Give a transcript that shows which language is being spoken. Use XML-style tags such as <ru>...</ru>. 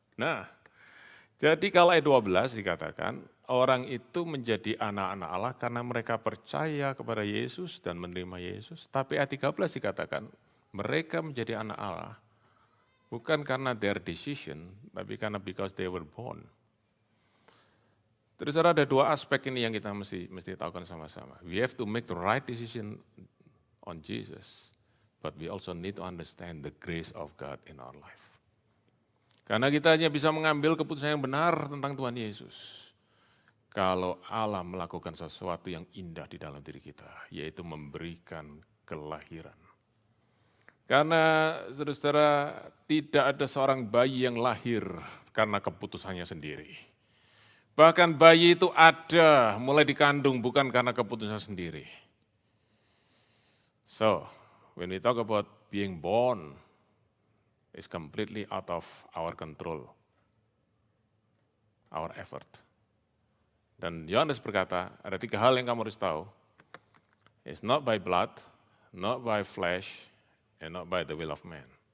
<id>Nah, jadi kalau ayat 12 dikatakan, orang itu menjadi anak-anak Allah karena mereka percaya kepada Yesus dan menerima Yesus. Tapi ayat 13 dikatakan, mereka menjadi anak Allah bukan karena</id> <en>their decision,</en> <id>tapi karena</id> <en>because they were born.</en> <id>Terus ada dua aspek ini yang kita mesti tahukan sama-sama.</id> <en>We have to make the right decision on Jesus, but we also need to understand the grace of God in our life.</en> <id>Karena kita hanya bisa mengambil keputusan yang benar tentang Tuhan Yesus kalau Allah melakukan sesuatu yang indah di dalam diri kita, yaitu memberikan kelahiran. Karena saudara-saudara, tidak ada seorang bayi yang lahir karena keputusannya sendiri. Bahkan bayi itu ada mulai dikandung bukan karena keputusan sendiri.</id> <en>So, when we talk about being born, it's completely out of our control, our effort.</en> <id>Dan Yohanes berkata, ada 3 hal yang kamu harus tahu.</id> <en>It's not by blood, not by flesh, and not by the will of man.</en>